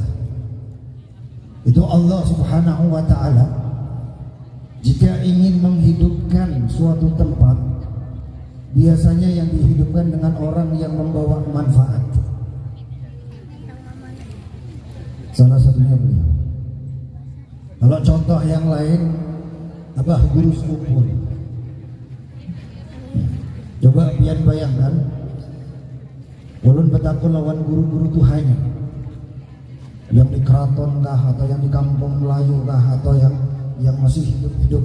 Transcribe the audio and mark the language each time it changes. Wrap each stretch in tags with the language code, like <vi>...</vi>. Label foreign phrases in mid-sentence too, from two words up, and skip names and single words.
<id>Itu Allah</id> <ar>سبحانه وتعالى</ar> <id>jika ingin menghidupkan suatu tempat, biasanya yang dihidupkan dengan orang yang membawa manfaat. Salah satunya beliau. Kalau contoh yang lain, Abah Guru Sekumpul.</id> <bjn>Coba pian bayangkan, ulun betakun lawan guru-guru Tuhannya, yang di keraton kah, atau yang di kampung Melayu kah, atau yang masih hidup-hidup.</bjn>